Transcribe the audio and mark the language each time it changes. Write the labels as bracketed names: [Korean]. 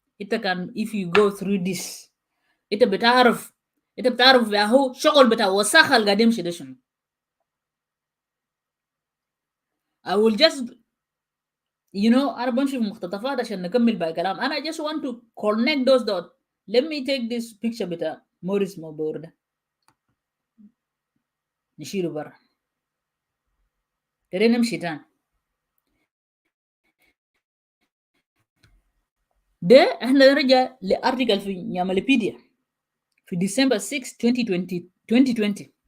[English] If you go through this, [Arabic] انت بتعرف انت بتعرف يا هو شغل بتاع وساخه القديم شده شنو. [English] I will just [Arabic] انا بمشي في مقتطفات عشان نكمل باقي كلام. انا [English] just want to connect those dots. Let me take this picture [Arabic] بتاع موريس موبور ده نشيله برا. ترى نمشي تاني. ده احنا نرجع لارتيكل في نياماليبيديا في ديسمبر 6 2020.